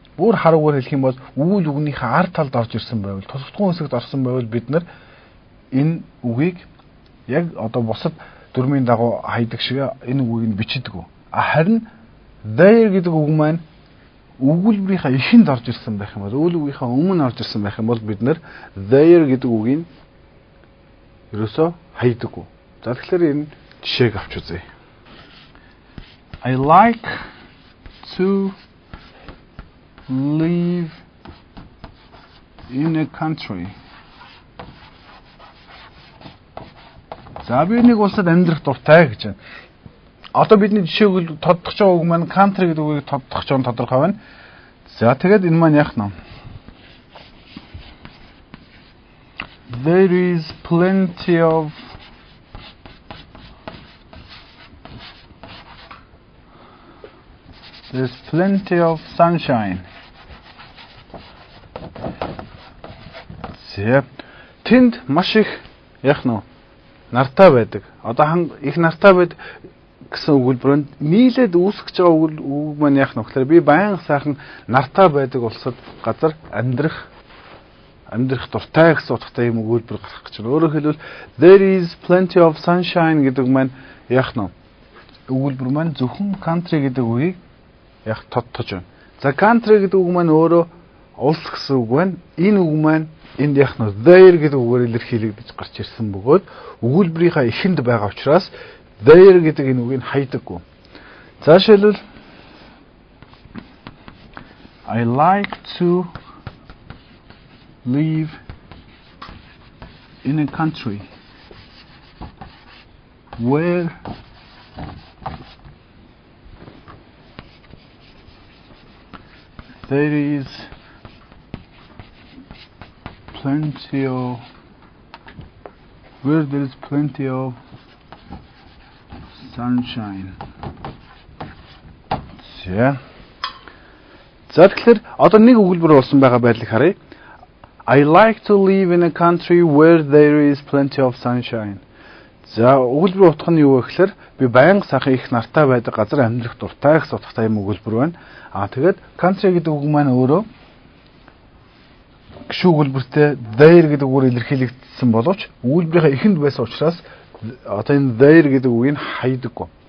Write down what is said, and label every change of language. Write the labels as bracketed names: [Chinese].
[Mongolian] Бүр харуугаар хэлэх юм бол үйл үгнийхээ ард талд орж ирсэн байвал, тусгадгүй хэсэгт орсон байвал бид нар энэ үгийг яг одоо бусад дүрмийн дагуу хайдаг шиг энэ үгийг бичдэг. Харин there гэдэг үг маань өгүүлбэрийнхаа эхэнд орж ирсэн байх юм бол, өгүүлбэрийнхаа өмнө орж ирсэн байх юм бол бид нар there гэдэг үгийг ерөөсөө хайдаг. За тэгэхээр энэ жишээг авч үзье. [English] I like to live in a country. [Mongolian] За би нэг улсад амьдрах дуртай гэж байна. Одоо бидний жишээг тодтогч байгаа үг маань country гэдэг үгийг тодтогч байгаа тодорхой байна. За тэгээд энэ маань яах нь? [English] There is plenty of There's plenty of sunshine. [Mongolian] Тэнд маш их яах нь нартай байдаг. Одоо их нартай байд гэсэн өгүүлбэрөнд нийлээд үүсгэж байгаа үг маань яах нь вэ? Би байнга сайхан нартай байдаг улсад газар амьдрах дуртай гэсэн утгатай юм өгүүлбэр гарах гэж байна. Өөрөөр хэлбэл [English] there is plenty of sunshine [Mongolian] гэдэг маань яах нь өгүүлбэр маань зөвхөн country гэдэг үгийг яг тодтож байна. За country гэдэг үг маань өөрөө улс гэсэн үг байна. Энэ үг маань энд яг нь there гэдэг үгээр илэрхийлэгдэж гарч ирсэн бөгөөд өгүүлбэрийнхаа эхэнд байгаа учраас there гэдэг энэ үгийг хайдаггүй. За жишээлбэл [English] I like to live in a country where there is plenty of sunshine. [Mongolian] За тэгэхээр одоо нэг өгүүлбэр болсон байгаа байдлыг харъя. [English] I like to live in a country where there is plenty of sunshine. [Mongolian] За өгүүлбэрийн утга нь юу вэ гэхээр би байнга сайхан их нартай байдаг газар амьдрах дуртай гэсэн утгатай юм өгүүлбэр байна. Тэгээд country гэдэг үг маань өөрөө гişүү өгүүлбэртэй there гэдэг үгээр илэрхийлэгдсэн боловч өгүүлбэрийнхаа эхэнд байсан учраас одоо энэ there гэдэг үгийг хайдаггүй.